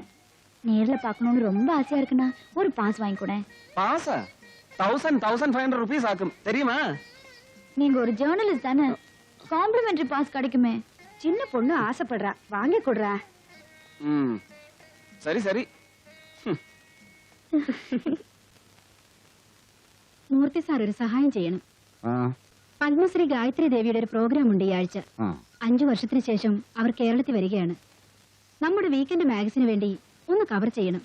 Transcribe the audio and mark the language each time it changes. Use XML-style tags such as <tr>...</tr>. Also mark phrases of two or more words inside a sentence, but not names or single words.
<ta>நேர்ல பார்க்கணும்னு ரொம்ப ஆசையா இருக்குண்ணா. ஒரு பாஸ் வாங்கி கூட. பாஸா? 1500 rupees ஆகும், தெரியுமா? நீங்க ஒரு ஜேர்னலிஸ்ட் தானே,</ta> <en>complimentary pass</en> <ta>கிடைக்குமே. சின்ன பொண்ணு ஆசைப்படுறா, வாங்கி கொடுறா. சரி சரி.</ta> <ml>മൂർത്തി സാർ ഒരു സഹായം ചെയ്യണം. പത്മശ്രീ ഗായത്രി ദേവിയുടെ ഒരു പ്രോഗ്രാം ഉണ്ട് ഈ ആഴ്ച. 5 വർഷത്തിന് ശേഷം അവർ കേരളത്തിൽ വരികയാണ്. നമ്മുടെ</ml> <en>weekend magazine</en> <ml>വേണ്ടി ഒന്ന് കവർ ചെയ്യണം.</ml>